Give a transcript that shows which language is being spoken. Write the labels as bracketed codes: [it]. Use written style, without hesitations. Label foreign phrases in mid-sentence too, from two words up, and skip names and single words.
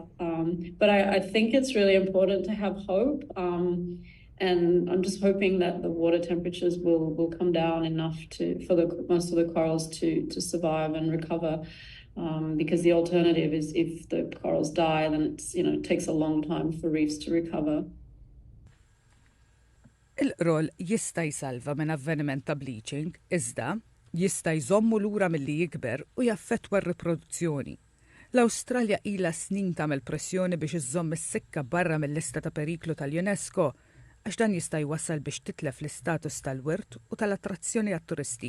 [en] But I think it's really important to have hope. And I'm just hoping that the water temperatures will come down enough for most of the corals to survive and recover. Because the alternative is if the corals die, then it takes a long time for reefs to recover. [mt] Il-qroll jista' jsalva minn avveniment ta' bleaching, iżda jista' jżommu lura milli jikber u jaffettwa r-riproduzzjoni. L-Awstralja ilha snin tagħmel pressjoni biex iżżomm is-sikka barra mill-lista ta' periklu tal-UNESCO għax dan jista' jwassal biex titlef l-istatus tal-wirt u tal-attrazzjoni għat-turisti.